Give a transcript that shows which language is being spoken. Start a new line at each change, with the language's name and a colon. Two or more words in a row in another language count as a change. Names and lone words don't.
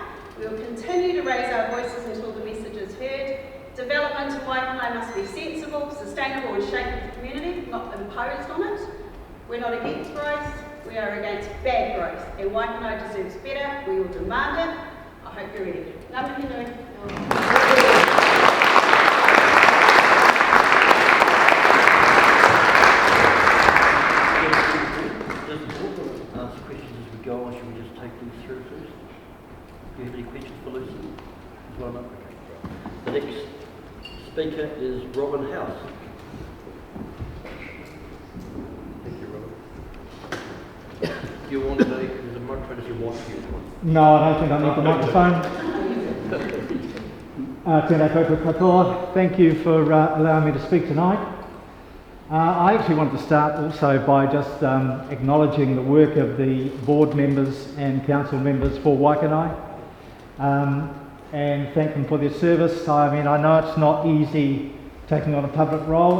English: We will continue to raise our voices until the message is heard. Development in Waikanae must be sensible, sustainable and shape of the community, not imposed on it. We're not against growth, we are against bad growth, and Waikanae deserves better. We will demand it. I hope you're ready.
Māori: Ngā mihi nui.
English: Ask questions as we go, or should we just take these through first? Do you have any questions for Lucy? Well, no? Okay. The next speaker is Robin House. Thank you, Robin. Do you want there's a microphone if you want to use one? No, I don't think I need the microphone.
Māori: Tēnā koutou katoa.
English: Thank you for allowing me to speak tonight. I actually wanted to start also by just acknowledging the work of the board members and council members for Waikanae and thank them for their service. I mean, I know it's not easy taking on a public role.